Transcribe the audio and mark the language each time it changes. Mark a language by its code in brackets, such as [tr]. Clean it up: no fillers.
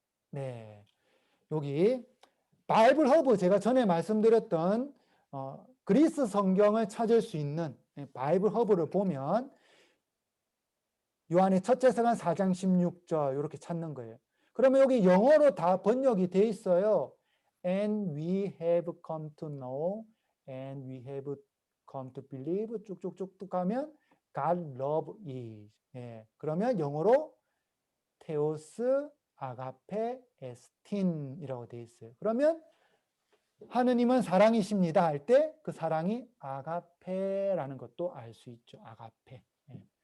[ko] 네. 여기 바이블 허브, 제가 전에 말씀드렸던 그리스 성경을 찾을 수 있는 바이블 허브를 보면 요한의 첫째 서간 4장 16절 이렇게 찾는 거예요. 그러면 여기 영어로 다 번역이 돼 있어요. [en] And we have come to know, and we have come to believe [ko] 쭉쭉쭉 가면 [en] God love is. [ko] 예, 그러면 영어로 테오스 아가페 에스틴이라고 되어 있어요. 그러면 하느님은 사랑이십니다 할 때 그 사랑이 아가페라는 것도 알 수 있죠. 아가페. 예.